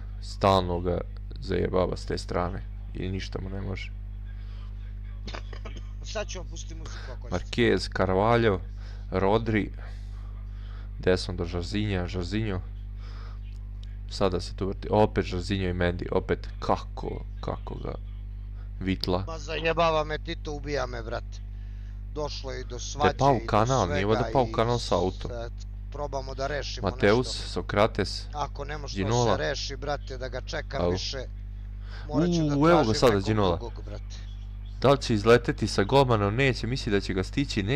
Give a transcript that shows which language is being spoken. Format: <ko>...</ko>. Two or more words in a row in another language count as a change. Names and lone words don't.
<sr>Stalno ga zajebava s te strane i ništa mu ne može. Sad ću vam pustiti muziku ako Marquez, Carvalho, Rodri, desno do Žarzinja, Žarzinjo. Sada se tu vrti, opet Žarzinjo i Mendi, opet kako ga vitla. Ma zajebava me Tito, ubija me, brate. Došlo je i do svađe i do svega. Te pao kanal, nije da pao kanal sa autom. Probamo da rešimo nešto. Mateus, Sokrates, ako ne može Ginola. da se reši, brate, da ga čekam više, morat ću da evo ga sada tražim nekog Ginola. drugog, brate. Da li će izleteti sa golmanom? Neće, misli da će ga stići, ne.</sr>